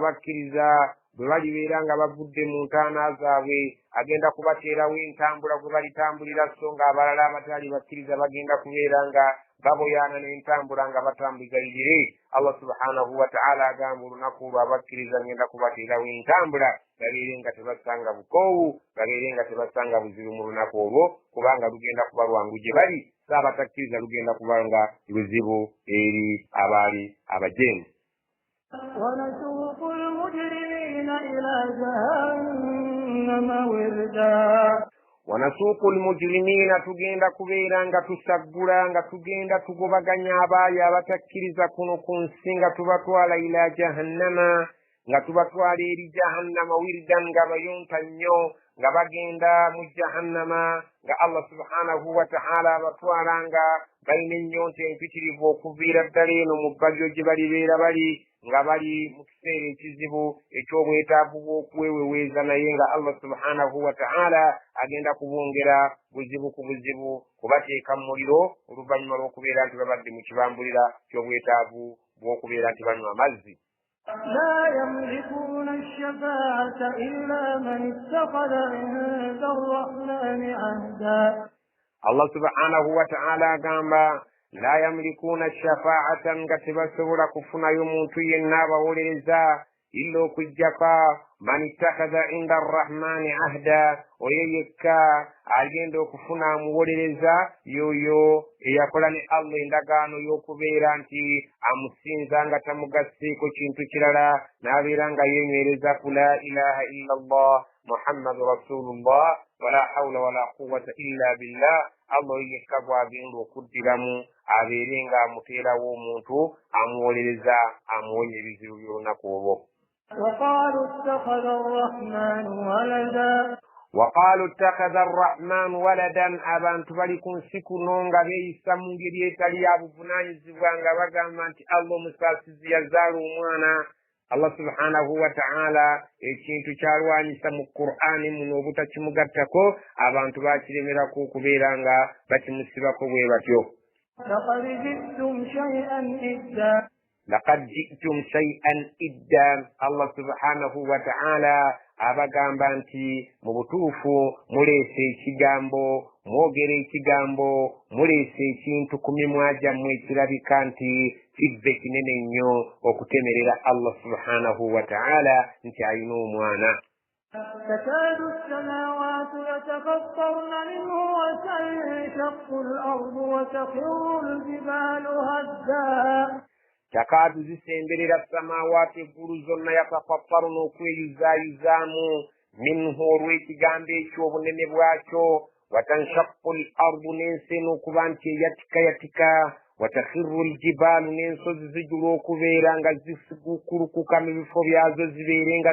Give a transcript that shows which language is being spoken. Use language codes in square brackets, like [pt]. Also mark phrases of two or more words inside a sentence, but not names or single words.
[lg] abakkiriza bwe balibeera nga bavudde mu ntaana zaabwe agenda kubateerawo entambula gwe balitambulira so nga abalala abatali bakkiriza bagenda kubeera nga baboyaana n'entambula nga batambuligalirire Allah [ar] سبحانه وتعالى [lg] agamba olunaku olwo abakkiriza ngenda kubateerawo entambula babeere nga tebasanga bukoowu babeere nga tebasanga buzibu mu lunaku olwo kubanga lugenda kuba lwangu gye bali saabatakkiriza lugenda kuba nga luzibu eri abaali abajeemu. [ar] ونسوق المجرمين إلى جهنم وردا ونسوق المجرمين [lg] tugenda kubeera nga tusaggula nga tugenda tugobaganya abaali abatakkiriza kuno ku nsi nga tubatwala [ar] إلى جهنم [lg] nga tubatwala eri jahannama wirdan nga bayonta nnyo nga bagenda mu jahannama nga Allah [ar] سبحانه وتعالى [lg] abatwala nga balina ennyonta empitirivu okuviira ddala eno mu bbagyo gye balibeera bali nga bali mu kiseera ekizibu eky'obwetaavu bw'okweweweeza naye nga Allah [ar] سبحانه وتعالى [lg] agenda kubongera buzibu ku buzibu kubateeka mu muliro oluvannyuma lw'okubeera nti babadde mu kibambulira ky'obwetaavu bw'okubeera nti banywa amazzi. [ar] لا يملكون الشفاعة إلا من اتخذ عند الرحمن عهدا [lg] Allah [ar] سبحانه وتعالى [lg] agamba [ar] لا يملكون الشفاعة [lg] nga tebasobola kufunayo muntu yenna abawolereza illa okujjako [ar] من اتخذ عند الرحمن عهدا [lg] oyo yekka agenda okufuna amuwolereza yoyo eyakola ne Allah endagaano y'okubeera nti amusinza nga tamugasseeko kintu kirala n'abeera nga yenywereza ku [ar] لا إله إلا الله محمد رسول الله ولا حول ولا قوة إلا بالله [lg] Allah yekka bw'agenda okuddiramu abeere nga amuteerawo omuntu amuwolereza amuwonya ebizibu by'olunaku olwo. [ar] وقالوا اتخذ الرحمن ولدا وقالوا اتخذ الرحمن ولدا [lg] abantu bali ku nsi kuno nga beeyisa mu ngeri etali ya buvunaanyizibwa nga bagamba nti Allah omusaasizi yazaala omwana. Allah [ar] سبحانه وتعالى [lg] ekintu kyalwanyisa mu Qur'ani muno obutakimugattako abantu bakiremerako okubeera nga bakimusibako bwe batyo. [ar] لقد جئتم شيئا إدا لقد جئتم شيئا إدا [lg] Allah [ar] سبحانه وتعالى [lg] abagamba nti mu butuufu muleese ekigambo mwogera ekigambo muleese ekintu ku mimwa gyammwe ekirabika nti kivve kinene nnyo okutemerera Allah [ar] سبحانه وتعالى [lg] nti alina omwana. [ar] تكاد السماوات يتفطرن منه وتنشق الأرض وتخر الجبال هدا [lg] takaadu zisemberera samaawaati eggulu zonna yatafattaruna okweyuzaayuzaamu minhu olw'ekigambo ekyo obunene bwakyo [ar] وتنشق الأرض [lg] n'ensi eno okuba nti eyatikayatika [ar] وتخر الجبال [lg] n'ensozi zijula okubeera nga zikulukuka mu bifo byazo zibeere nga